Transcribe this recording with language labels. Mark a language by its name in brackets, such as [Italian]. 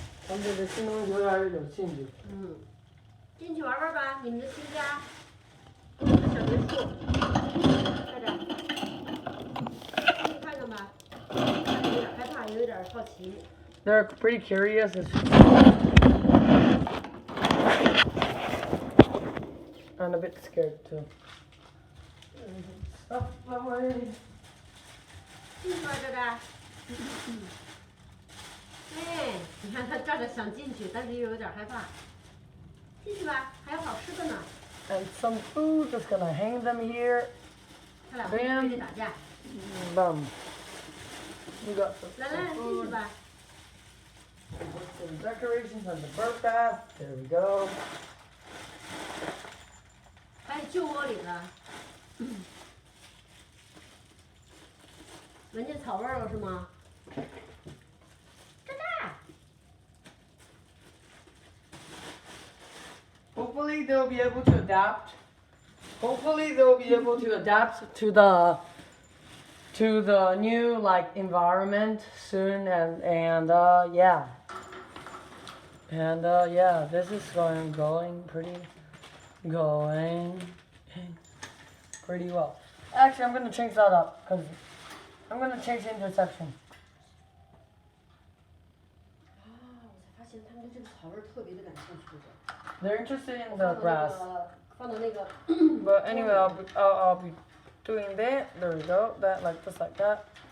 [English] I'm going to see you guys in Shinju. [Chinese] 进去玩玩吧，你们的新家，你们的小别墅，快点，进去看看吧。看着有点害怕，也有点好奇。 [English] They're pretty curious. And a bit scared too. Stuff away. [Chinese] 进去吧，这边。哎，你看他站着想进去，但是又有点害怕。进去吧，还有好吃的呢。 [English] And some food, just gonna hang them here. [Chinese] 他俩会对着打架。 [English] Boom. We got [Chinese] 来 [English] some [Chinese] 来，进去 [English] food. [Chinese] 吧。 [English] Put some decorations on the bird bath. There we go. [Chinese] 还有旧窝里的。闻见草味儿了是吗？这儿。 [English] Hopefully they'll be able to adapt. Hopefully they'll be able to adapt to the new like environment soon and yeah. And yeah, this is going pretty well. Actually, I'm gonna change that up because I'm gonna change the intersection. [Chinese] 啊，我才发现他们对这个草味儿特别的感兴趣。 [English] They're interested in the grass. [Chinese] 放到那个。 [English] But anyway, I'll be doing that. There we go. That like just like that.